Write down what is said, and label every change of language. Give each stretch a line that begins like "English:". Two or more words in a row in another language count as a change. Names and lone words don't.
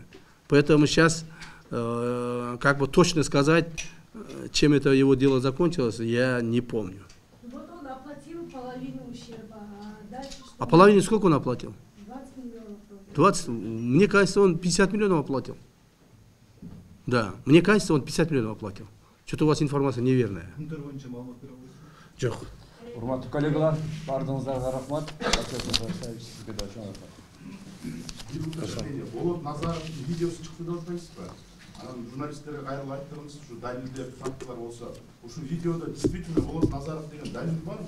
Russian: Поэтому сейчас точно сказать, чем это его дело закончилось, я не помню. Вот он оплатил половину ущерба, а дальше что? А половину сколько он оплатил? 20 миллионов. 20? Мне кажется, он 50 миллионов оплатил. Да, мне кажется, он 50 миллионов оплатил. Что-то у вас информация неверная.
Kazakh: Жоқ.
Kyrgyz: Урматтуу коллегалар, бардыгыңыздарга рахмат. Болот Назаровдун видеосу чыкты деп атпайсызбы? Анан журналисттерге кайрылып айттыңыз, ушу далилдер, фактылар болсо, ушу видеодо действительно Болот Назаров деген далил барбы?